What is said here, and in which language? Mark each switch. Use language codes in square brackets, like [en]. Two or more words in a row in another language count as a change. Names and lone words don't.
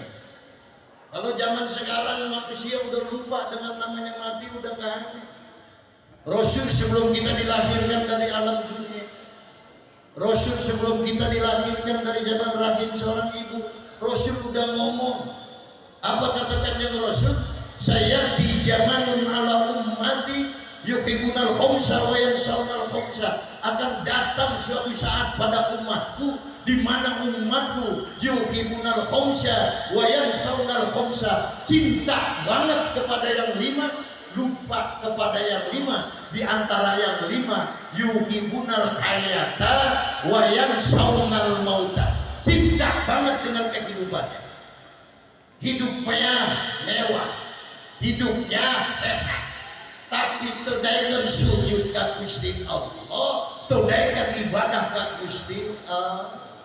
[id] Kalau zaman sekarang manusia udah lupa dengan namanya mati, udah nggak aneh. Rasul sebelum kita dilahirkan dari alam dunia, Rasul sebelum kita dilahirkan dari zaman rahim seorang ibu, Rasul udah ngomong. Apa katakannya Rasul? [ar] سيأتي زمان على أمتي يحبون الخمس وينسون الخمس. [id] Akan datang suatu saat pada umatku di mana umatku [ar] يحبون الخمس وينسون الخمس, [id] cinta banget kepada yang lima, lupa kepada yang lima. Di antara yang lima, [ar] يحبون الحياة وينسون الموت, [id] cinta banget dengan kehidupannya. Hidupnya mewah, hidupnya sehat, tapi terdaikan sujud ke Gusti Allah, terdaikan ibadah ke Gusti Allah.